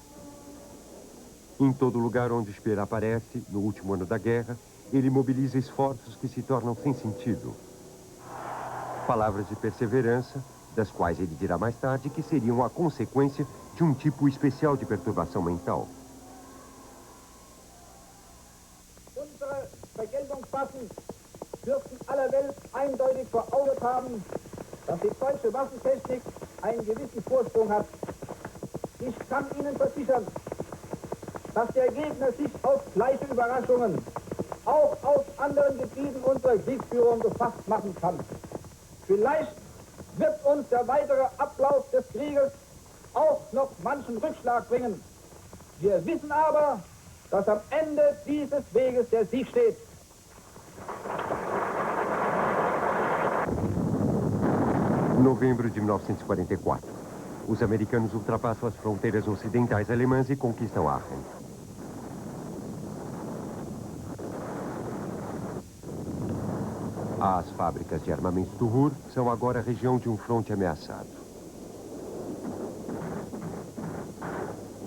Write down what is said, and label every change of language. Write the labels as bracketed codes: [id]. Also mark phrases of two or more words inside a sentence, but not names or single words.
[pt] Em todo lugar onde Speer aparece, no último ano da guerra, ele mobiliza esforços que se tornam sem sentido. Palavras de perseverança, das quais ele dirá mais tarde que seriam a consequência de um tipo especial de perturbação mental. [de] Unsere Vergeltungswaffen dürften aller Welt eindeutig vor Augen haben, dass die deutsche Waffentechnik einen gewissen Vorsprung hat. Ich kann Ihnen versichern, dass der Gegner sich auf gleiche Überraschungen auch aus anderen Gebieten unserer Kriegsführung gefasst machen kann. Vielleicht wird uns der weitere Ablauf des Krieges auch noch manchen Rückschlag bringen. Wir wissen aber, dass am Ende dieses Weges der Sieg steht. [pt] Novembro de 1944. Os americanos ultrapassam as fronteiras ocidentais alemãs e conquistam Aachen. As fábricas de armamentos do Ruhr são agora a região de um fronte ameaçado.